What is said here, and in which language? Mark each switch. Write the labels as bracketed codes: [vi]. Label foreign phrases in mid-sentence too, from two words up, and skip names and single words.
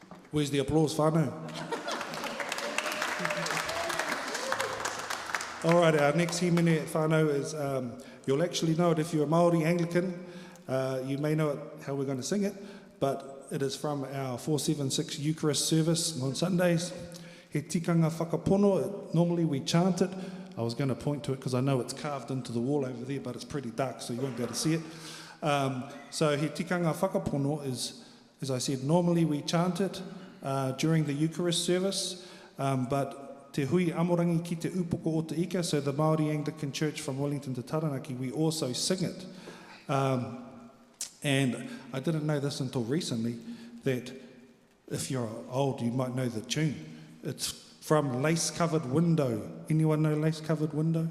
[en] Where's the applause, whānau? All right, our next himene whānau is, you'll actually know it if you're a Māori Anglican. You may know it, how we're going to sing it, but it is from our 476 Eucharist service on Sundays. [mi] He tikanga whakapono, [en] normally we chant it. I was going to point to it because I know it's carved into the wall over there, but it's pretty dark, so you won't be able to see it. So [mi] he tikanga whakapono [en] is, as I said, normally we chant it during the Eucharist service, but [mi] te hui amorangi ki te upoko o te ika, [en] so the Māori Anglican Church from Wellington to Taranaki, we also sing it. And I didn't know this until recently, that if you're old, you might know the tune. It's from Lace Covered Window. Anyone know Lace Covered Window?